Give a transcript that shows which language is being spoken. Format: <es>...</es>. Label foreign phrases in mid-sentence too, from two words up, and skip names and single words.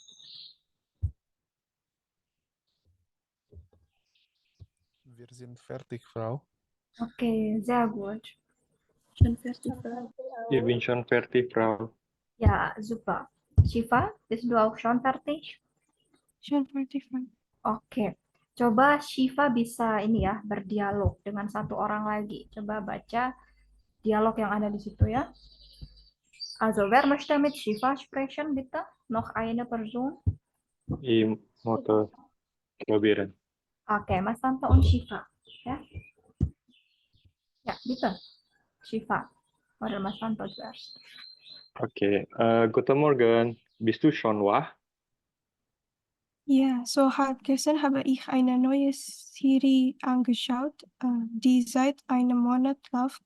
<de>Wir sind fertig, Frau. Oke, sehr gut. Schon fertig, Frau. Ich bin schon fertig, Frau. Ja, super. Shiva, bist du auch schon fertig? Schon fertig, Frau. Oke.</de> <id>Coba Shiva bisa ini ya, berdialog dengan satu orang lagi. Coba baca dialog yang ada di situ ya.</id> <de>Also, wer möchte mit Shiva sprechen, bitte? Noch eine Person? Ich möchte probieren. Oke, Mas Tanto und Shiva. Ya, ya, bitte. Shiva. Oder Mas Tanto zuerst. Okay, guten Morgen. Bist du schon wach? Ja, gestern habe ich eine neue Serie angeschaut, die seit einem Monat läuft.</de>